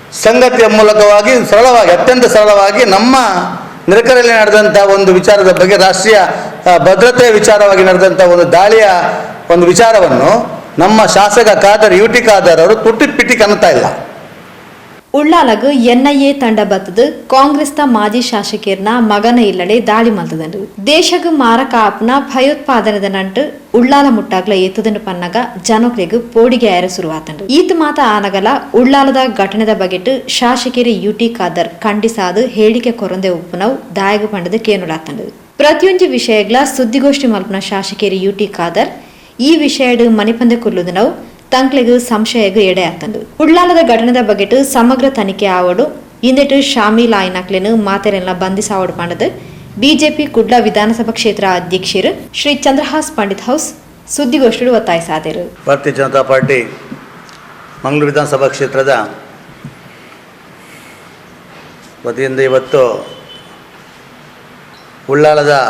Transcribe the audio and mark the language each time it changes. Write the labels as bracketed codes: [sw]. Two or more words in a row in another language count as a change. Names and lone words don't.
[kn] ಸಂಗತಿಯ ಮೂಲಕವಾಗಿ ಸರಳವಾಗಿ ಅತ್ಯಂತ ಸರಳವಾಗಿ ನಮ್ಮ ನೆರೆಕರೆಯಲ್ಲಿ ನಡೆದಂಥ ಒಂದು ವಿಚಾರದ ಬಗ್ಗೆ ರಾಷ್ಟ್ರೀಯ ಭದ್ರತೆಯ ವಿಚಾರವಾಗಿ ನಡೆದಂಥ ಒಂದು ದಾಳಿಯ ಒಂದು ವಿಚಾರವನ್ನು ನಮ್ಮ ಶಾಸಕ ಖಾದರ್ ಯುಟಿ ಖಾದರ್ ಅವರು ತುಟ್ಟಿಪಿಟ್ಟಿ ಕಾಣ್ತಾ ಇಲ್ಲ. [tcy] ಉಳ್ಳಾಲಗು ಎನ್ಐಎ ತಂಡ ಬತ್ತದು ಕಾಂಗ್ರೆಸ್ನ ಮಾಜಿ ಶಾಸಕರ್ನ ಮಗನ ಇಲ್ಲಡೆ ದಾಳಿ ಮಲ್ತದಂಡು ದೇಶಗು ಮಾರಕ ಆಪ್ನ ಭಯೋತ್ಪಾದನೆದ ನಂಟು ಉಳ್ಳಾಲ ಮುಟ್ಟಾಗ್ಲ ಎತ್ತದನ್ನು ಪನ್ನಗ ಜನಕ್ಲೆಗು ಪೋಡಿಗೆ ಏರ ಶುರುವಾತಂಡು ಈತ ಮಾತ ಆನಗಲ ಉಳ್ಳಾಲದ ಘಟನೆದ ಬಗೆಟ್ ಶಾಸಕರಿ ಯುಟಿ ಖಾದರ್ ಖಂಡಿಸಾದು ಹೇಳಿಕೆ ಕೊರಂದೆ ಉಪ್ಪುನವು ದಾಯಗು ಪಂಡದ ಕೇನುಲಾತಂಡು ಪ್ರತಿಯೊಂದು ವಿಷಯಗಳ ಸುದ್ದಿಗೋಷ್ಠಿ ಮಲ್ಪನ ಶಾಸಕರಿ ಯುಟಿ ಖಾದರ್ ಈ ವಿಷಯಡು ಮನೆಪಂದೆ ಕೊಲ್ಲುದನವು ತಂಕ್ಲೆಗು ಸಂಶಯಗು ಎಡೆ ಆತಂಡು ಉಳ್ಳಾಲದ ಘಟನೆದ ಬಗೆಟ್ ಸಮಗ್ರ ತನಿಖೆ ಆವಡು ಇಂದೆಟು ಶಾಮೀಲ್ ಆಯ್ನಕ್ಲೆನು ಮಾತೆರೆಲ್ಲ ಬಂಧಿಸಾವಡು ಪಂಡದು ಬಿಜೆಪಿ ಕುಡ್ಲ ವಿಧಾನಸಭಾ ಕ್ಷೇತ್ರ ಅಧ್ಯಕ್ಷರು ಶ್ರೀ ಚಂದ್ರಹಾಸ್ ಪಂಡಿತ್ ಹೌಸ್ ಸುದ್ದಿಗೋಷ್ಠಿಡು ಒತ್ತಾಯಿಸಾದರು. [kn] ಭಾರತೀಯ ಜನತಾ ಪಾರ್ಟಿ ಮಂಗಳೂರು ವಿಧಾನಸಭಾ ಕ್ಷೇತ್ರದ ವತಿಯಿಂದ ಇವತ್ತು ಉಳ್ಳಾಲದ